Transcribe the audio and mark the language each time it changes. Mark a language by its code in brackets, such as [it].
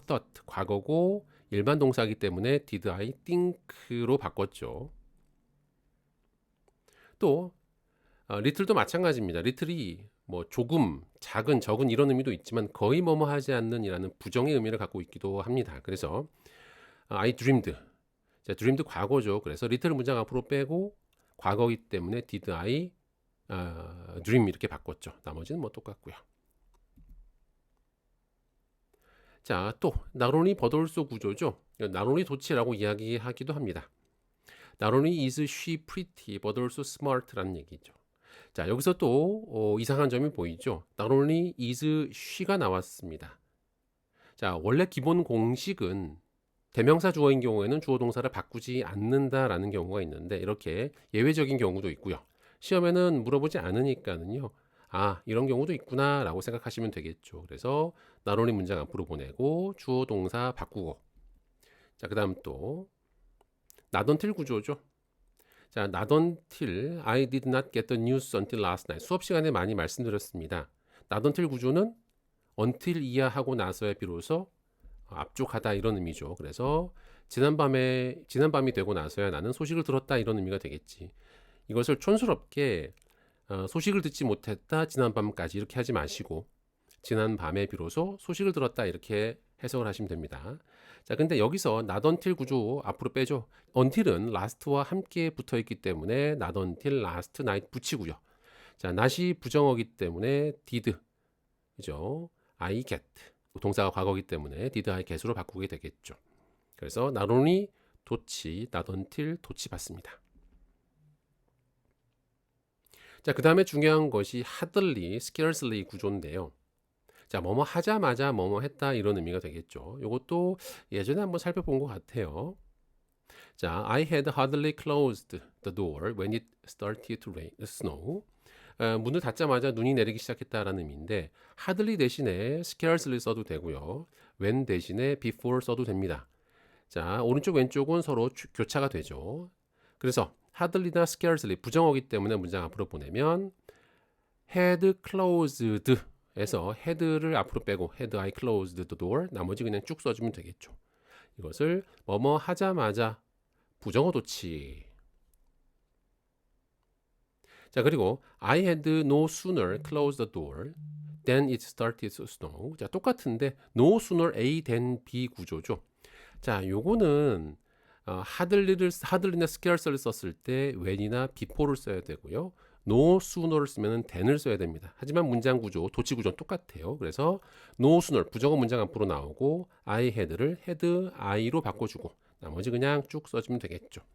[ko] thought 과거고 일반 동사이기 때문에 [en] did I think [ko] 로 바꿨죠. 또 little도 마찬가지입니다. little이 뭐 조금, 작은, 적은 이런 의미도 있지만 거의 뭐뭐 하지 않는 이라는 부정의 의미를 갖고 있기도 합니다. 그래서 [en] I dreamed. [ko] 자, dreamed 과거죠. 그래서 little 문장 앞으로 빼고 과거이기 때문에 [en] did I dream [ko] 이렇게 바꿨죠. 나머지는 뭐 똑같고요. 자, 또 not only but also 구조죠. not only 도치라고 이야기하기도 합니다. [en] not only is she pretty but also smart [ko] 라는 얘기죠. 자, 여기서 또 이상한 점이 보이죠. [en] not only is she [ko] 가 나왔습니다. 자, 원래 기본 공식은 대명사 주어인 경우에는 주어 동사를 바꾸지 않는다라는 경우가 있는데 이렇게 예외적인 경우도 있고요. 시험에는 물어보지 않으니까는요. 이런 경우도 있구나 라고 생각하시면 되겠죠. 그래서 not only 문장 앞으로 보내고 주어 동사 바꾸고 자, 그 다음 또 not until 구조죠. [en] 자, not until I did not get the news until last night. [ko] 수업 시간에 많이 말씀드렸습니다. not until 구조는 until 이야 하고 나서야 비로소 압축하다 이런 의미죠. 그래서 지난밤이 되고 나서야 나는 소식을 들었다 이런 의미가 되겠지. 이것을 촌스럽게 소식을 듣지 못했다 지난밤까지 이렇게 하지 마시고 지난밤에 비로소 소식을 들었다 이렇게 해석을 하시면 됩니다. 자, 근데 여기서 not until 구조 앞으로 빼죠. until은 last와 함께 붙어 있기 때문에 [en] not until last night [ko] 붙이고요. 자, not이 부정어기 때문에 did 그죠? I get 동사가 과거이기 때문에 [en] did I get [ko] 으로 바꾸게 되겠죠. 그래서 not only 도치, not until 도치 받습니다. 자, 그 다음에 중요한 것이 hardly, scarcely 구조인데요. 자, 뭐뭐 하자마자 뭐뭐 했다 이런 의미가 되겠죠. 이것도 예전에 한번 살펴본 것 같아요. [en] 자, I had hardly closed the door when it started to snow. [ko] 문을 닫자마자 눈이 내리기 시작했다라는 의미인데 hardly 대신에 scarcely 써도 되고요. when 대신에 before 써도 됩니다. 자, 오른쪽 왼쪽은 서로 교차가 되죠. 그래서 hardly나 scarcely 부정어기 때문에 문장 앞으로 보내면 had closed 에서 had를 앞으로 빼고 [en] had I closed the door [ko] 나머지 그냥 쭉 써주면 되겠죠. 이것을 뭐뭐 하자마자 부정어 도치. [en] 자, 그리고 I had no sooner closed the door than it started to snow. 자, [ko] 똑같은데 [en] no sooner A than B 구조죠. [ko] 자, 요거는 hardly나 scarce를 썼을 때 when이나 before를 써야 되고요. no sooner를 쓰면 than을 써야 됩니다. 하지만 문장 구조, 도치 구조는 똑같아요. 그래서 no sooner 부정어 문장 앞으로 나오고 I had를 had I로 바꿔주고 나머지 그냥 쭉 써주면 되겠죠.